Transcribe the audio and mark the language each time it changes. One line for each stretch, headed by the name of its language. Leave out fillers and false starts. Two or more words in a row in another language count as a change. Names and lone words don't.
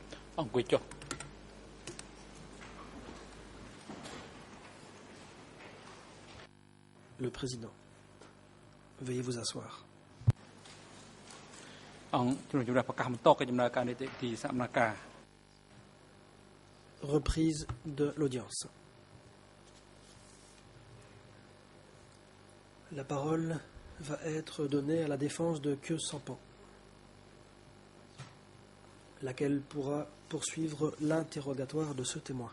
Khmer: អង្គុយចុះ
French: Le président. Veuillez vous asseoir.
Khmer: អង្គជំរាបប្រកាសបន្តកិច្ចដំណើរការនីតិវិធីសកម្មការ
French: Reprise de l'audience. La parole va être donnée à la défense de Khieu Samphan, laquelle pourra poursuivre l'interrogatoire de ce témoin.